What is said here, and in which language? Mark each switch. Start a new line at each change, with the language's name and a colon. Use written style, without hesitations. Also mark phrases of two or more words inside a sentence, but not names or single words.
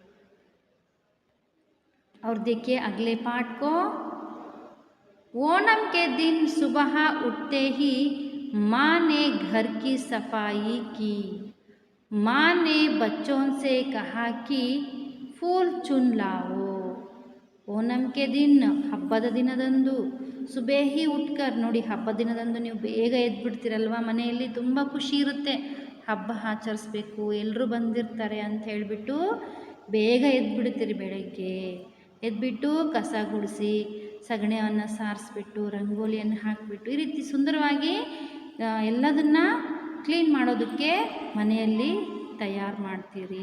Hindi: और देखिए अगले पार्ट को, ओणम के दिन सुबह उठते ही माँ ने घर की सफाई की. माँ ने बच्चों से कहा कि फूल चुन लाओ. ओणम के दिन,
Kannada: ಹಬ್ಬದ ದಿನದಂದು,
Hindi: सुबह उठकर,
Kannada: ನೋಡಿ ಹಬ್ಬದ ದಿನದಂದು ನೀವು ಬೇಗ ಎದ್ಬಿಡ್ತೀರಲ್ವ, ಮನೆಯಲ್ಲಿ ತುಂಬ ಖುಷಿ ಇರುತ್ತೆ, ಹಬ್ಬ ಆಚರಿಸ್ಬೇಕು, ಎಲ್ಲರೂ ಬಂದಿರ್ತಾರೆ ಅಂತ ಹೇಳಿಬಿಟ್ಟು ಬೇಗ ಎದ್ಬಿಡ್ತೀರಿ. ಬೆಳಗ್ಗೆ ಎದ್ಬಿಟ್ಟು ಕಸ ಗುಡಿಸಿ ಸಗಣಿಯನ್ನು ಸಾರಿಸ್ಬಿಟ್ಟು ರಂಗೋಲಿಯನ್ನು ಹಾಕಿಬಿಟ್ಟು ಈ ರೀತಿ ಸುಂದರವಾಗಿ ಎಲ್ಲದನ್ನು ಕ್ಲೀನ್ ಮಾಡೋದಕ್ಕೆ ಮನೆಯಲ್ಲಿ ತಯಾರು ಮಾಡ್ತೀರಿ.